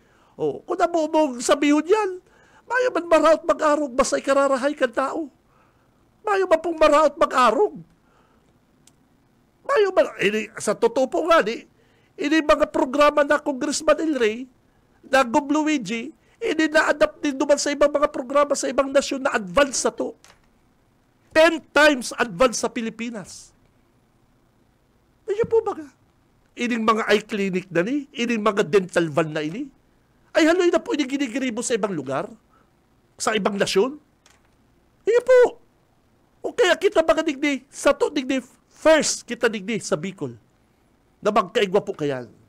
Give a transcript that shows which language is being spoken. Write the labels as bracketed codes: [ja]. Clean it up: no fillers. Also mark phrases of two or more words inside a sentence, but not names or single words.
[bik] Kung nabubog sabihon yan, mayo man maraot mag-arog, basta ikararahay ka tao. Mayo man pong maraot mag-arog. Mayo man, sa totoo po nga ini mga programa na Congressman El Rey, na Gob Luigi, [tl] na-adapt din naman sa ibang mga programa sa ibang nasyon [bik] na advance sa to. [en] 10 times advance sa Pilipinas. [bik] Ayun po baga. Ining mga eye clinic na ni, ining mga dental van na ini, ay haloy na po ini ginigribo sa ibang lugar, sa ibang nasyon. Ayun po. O kaya kita mga digdi, sa to digdi, first kita digdi sa Bicol, na magkaigwa po kayan.